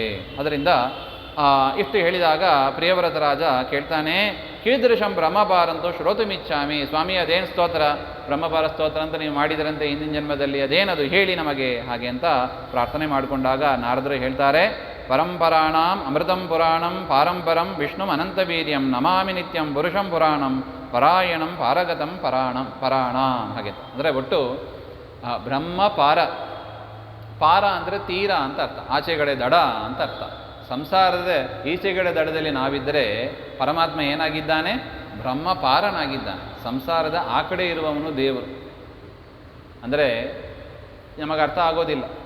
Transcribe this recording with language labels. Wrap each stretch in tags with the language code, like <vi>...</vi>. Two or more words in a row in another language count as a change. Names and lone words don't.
<kn>ಅದರಿಂದ ಇಷ್ಟು ಹೇಳಿದಾಗ ಪ್ರಿಯವ್ರತ ರಾಜ ಕೇಳ್ತಾನೆ,</kn> <sa>ಕೀದೃಶಂ ಬ್ರಹ್ಮಪಾರಂತೂ ಶ್ರೋತುಮಿಚ್ಛಾಮಿ.</sa> <kn>ಸ್ವಾಮಿ ಅದೇನು ಸ್ತೋತ್ರ, ಬ್ರಹ್ಮಪಾರ ಸ್ತೋತ್ರ ಅಂತ ನೀವು ಮಾಡಿದ್ರಂತೆ ಹಿಂದಿನ ಜನ್ಮದಲ್ಲಿ, ಅದೇನದು ಹೇಳಿ ನಮಗೆ ಹಾಗೆ ಅಂತ ಪ್ರಾರ್ಥನೆ ಮಾಡಿಕೊಂಡಾಗ ನಾರದರು ಹೇಳ್ತಾರೆ,</kn> <sa>ಪರಂಪರಾಣಾಂ ಅಮೃತಂ ಪುರಾಣಂ ಪಾರಂಪರಂ ವಿಷ್ಣುಂ ಅನಂತವೀರ್ಯಂ ನಮಾಮಿ ನಿತ್ಯಂ ಪುರುಷಂ ಪುರಾಣಂ ಪರಾಯಣಂ ಪಾರಗತಂ ಪರಾಣಾಂ</sa> <kn>ಹಾಗೆ. ಅಂದರೆ ಒಟ್ಟು ಬ್ರಹ್ಮಪಾರ, ಪಾರ ಅಂದರೆ ತೀರ ಅಂತ ಅರ್ಥ, ಆಚೆಗಡೆ ದಡ ಅಂತ ಅರ್ಥ. ಸಂಸಾರದ ಈಚೆಗಡೆ ದಡದಲ್ಲಿ ನಾವಿದ್ದರೆ ಪರಮಾತ್ಮ ಏನಾಗಿದ್ದಾನೆ, ಬ್ರಹ್ಮಪಾರನಾಗಿದ್ದಾನೆ. ಸಂಸಾರದ ಆ ಕಡೆ ಇರುವವನು ದೇವರು. ಅಂದರೆ ನಮಗೆ ಅರ್ಥ ಆಗೋದಿಲ್ಲ.</kn>